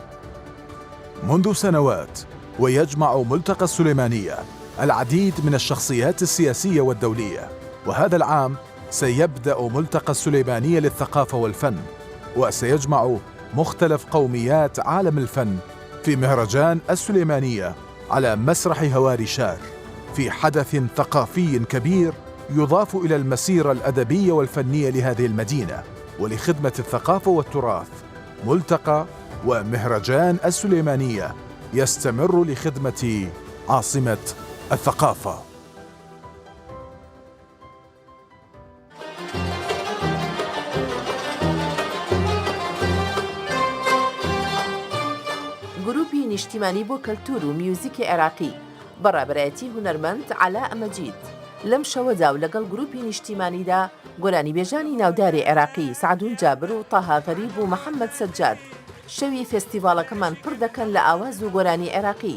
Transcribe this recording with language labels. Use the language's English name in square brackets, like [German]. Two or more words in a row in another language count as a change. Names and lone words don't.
[Arabic] منذ سنوات ويجمع ملتقى السليمانية العديد من الشخصيات السياسية والدولية، وهذا العام سيبدأ ملتقى السليمانية للثقافة والفن، وسيجمع مختلف قوميات عالم الفن في مهرجان السليمانية على مسرح هواري شار، في حدث ثقافي كبير يضاف إلى المسيرة الأدبية والفنية لهذه المدينة ولخدمة الثقافة والتراث. ملتقى ومهرجان السليمانية يستمر لخدمة عاصمة الثقافة. [Central Kurdish] گروپی نیشتیمانی بۆ کەلتور و میوزیکی عێراقی بەڕێبەرایەتی هونەرمەند عەلا مەجید لەم شەوەدا و لەگەڵ گروپی نیشتیمانیدا گۆرانی بێژانی ناوداری عێراقی سعدون جابر و تاها غەریب و محەممەد سەجاد شەوی فێستیڤاڵەکەمان پڕ دەکەن لە ئاواز و گۆرانی عێراقی.